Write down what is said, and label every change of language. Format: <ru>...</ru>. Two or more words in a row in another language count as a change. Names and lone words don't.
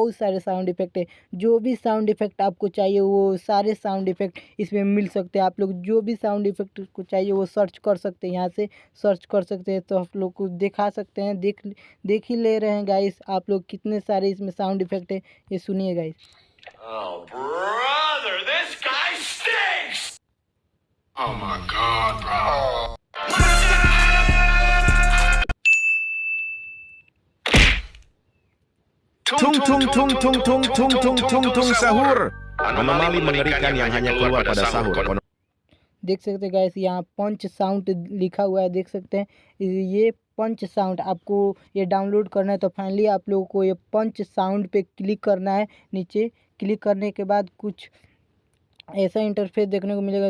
<hi>बहुत सारे</hi> <en>sound effect</en> <hi>है, जो भी</hi> <en>sound effect</en> <hi>आपको चाहिए वो सारे</hi> <en>sound effect</en> <hi>इसमें मिल सकते हैं। आप लोग जो भी</hi> <en>sound effect</en> <hi>को चाहिए वो सर्च कर सकते हैं, यहाँ से सर्च कर सकते हैं। तो आप लोग को दिखा सकते हैं, देख ही ले रहे हैं गाइस आप लोग कितने सारे इसमें</hi> <en>sound effect</en> <hi>है। ये सुनिए गाइस।</hi> <en>Oh, brother, this guy stinks! Oh my God, bro.</en> <id>Tung tung tung tung tung tung tung tung tung sahur. Anomali mengerikan yang hanya keluar pada sahur.</id> <hi>देख सकते हैं गाइस, यहाँ</hi> <en>punch sound</en> <hi>लिखा हुआ है। देख सकते हैं ये</hi> <en>punch sound</en> <hi>आपको ये डाउनलोड करना है। तो फाइनली आप लोगों को ये</hi> <en>punch sound</en> <hi>पे क्लिक करना है। नीचे क्लिक करने के बाद कुछ ऐसा इंटरफेस देखने को मिलेगा।</hi>